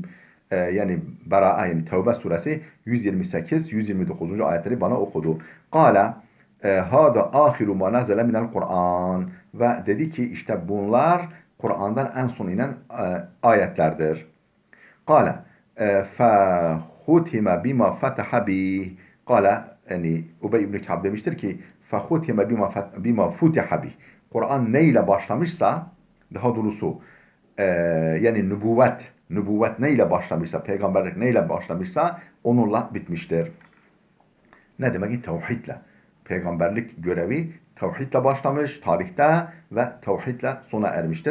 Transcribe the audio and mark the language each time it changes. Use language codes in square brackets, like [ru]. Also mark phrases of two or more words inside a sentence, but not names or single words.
[tr] Yani Bera'a yani Tevbe suresi 128-129. ayetleri bana okudu. [ar] قال هذا آخر ما نزل من القرآن. [tr] Ve dedi ki işte bunlar Kur'an'dan en son inen ayetlerdir. [ar] قال فَخُتِمَ بِمَا فَتَحَ بِهِ [tr] Kale yani Ubey ibn Ka'b demiştir ki [ar] فَخُتِمَ بِمَا فُتِحَ بِهِ [tr] Kur'an neyle başlamışsa daha doğrusu yani nübüvvet neyle başlamışsa, peygamberlik neyle başlamışsa onunla bitmiştir. Ne demek ki? Tevhidle. Peygamberlik görevi tevhidle başlamış tarihte ve tevhidle sona ermiştir.